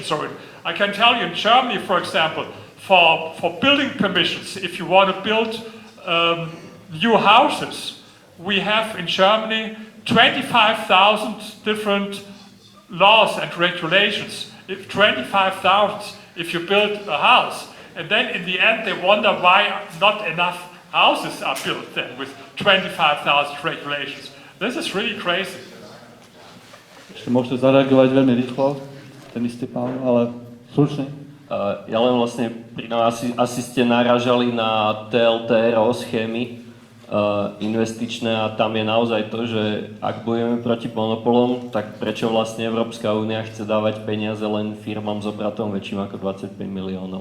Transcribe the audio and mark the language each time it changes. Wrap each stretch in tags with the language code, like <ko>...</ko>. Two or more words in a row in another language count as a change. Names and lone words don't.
<en>So I can tell you in Germany, for example, for building permissions, if you want to build new houses, we have in Germany 25,000 different laws and regulations. If 25,000 if you build a house. And then in the end they wonder why not enough houses are built then with 25,000 regulations. This is really crazy.</en> <sk>Ešte môžete zareagovať veľmi rýchlo, ten istý pán, ale slušne. Ja len vlastne asi ste narážali na TLTRO schémy investičné a tam je naozaj to, že ak bojujeme proti monopolom, tak prečo vlastne Európska únia chce dávať peniaze len firmám s obratom väčším ako 25 miliónov.</sk>